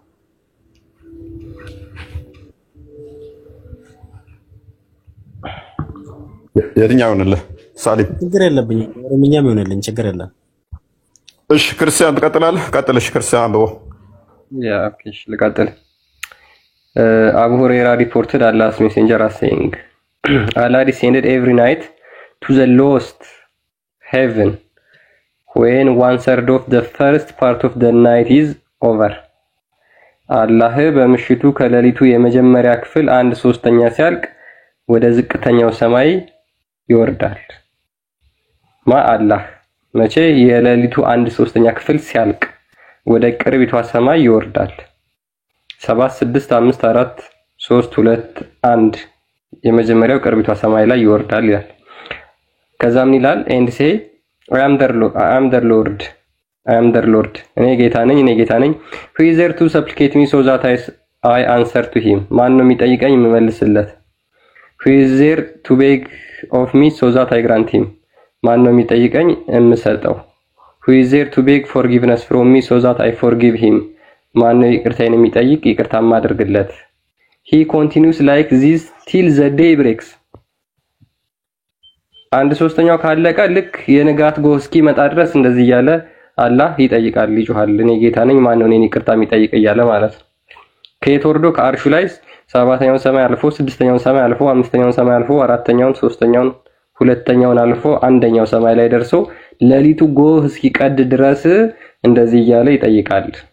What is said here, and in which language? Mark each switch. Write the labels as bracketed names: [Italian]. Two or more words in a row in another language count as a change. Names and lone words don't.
[Amharic] የትኛው ይሆንልህ ሳሊም? ችግር የለብኝም፣ ኦሮምኛም ይሆንልኝ ችግር የለም። እሺ ክርስቲያን ትቀጥላለህ? ቀጥል። እሺ ክርስቲያን አንብቦ። ያ ኦኬ፣ እሺ ልቀጥል። [English] Abu Huraira reported Allah's messenger as saying, Allah descended every night to the lowest heaven when 1/3 of the first part of the night is over. [Amharic] አላህ በምሽቱ ከሌሊቱ የመጀመሪያ ክፍል 1/3ኛ ሲያልቅ ወደ ዝቅተኛው ሰማይ ይወርዳል። አላህ መቼ? የሌሊቱ 1/3ኛ ክፍል ሲያልቅ ወደ ቅርቢቷ ሰማይ ይወርዳል። 7 6 5 4 3 2 1 የመጀመሪያው ቅርቢቷ ሰማይ ላይ ይወርዳል ይላል። ከዛም ይላል [English] and say I am the Lord [Amharic] እኔ ጌታ ነኝ [English] who is there to supplicate me so that I answer to him [Amharic] ማን ነው የሚጠይቀኝ የምመልስለት? [English] who is there to beg of me so that I grant him [Amharic] ማን ነው የሚጠይቀኝ የምሰጠው? [English] who is there to beg forgiveness from me so that I forgive him [Amharic] ማን ነው ይቅርታዬን የሚጠይቅ ይቅርታ ማድረግለት? [English] he continues like this till the day breaks [Amharic] 1/3ኛው ካለቀ ልክ የንጋት ጎህ እስኪመጣ ድረስ እንደዚህ እያለ አላህ ይጠይቃል፣ ይጮሃል። እኔ ጌታ ነኝ ማን ነው እኔን ይቅርታ የሚጠይቅ እያለ ማለት ነው። ከየት ወርዶ ከአርሹ ላይ 7ኛውን ሰማይ አልፎ 6ኛውን ሰማይ አልፎ 5ኛውን ሰማይ አልፎ 4ኛውን 3ኛውን 2ኛውን አልፎ 1ኛው ሰማይ ላይ ደርሶ ሌሊቱ ጎህ እስኪቀድ ድረስ እንደዚህ እያለ ይጠይቃል።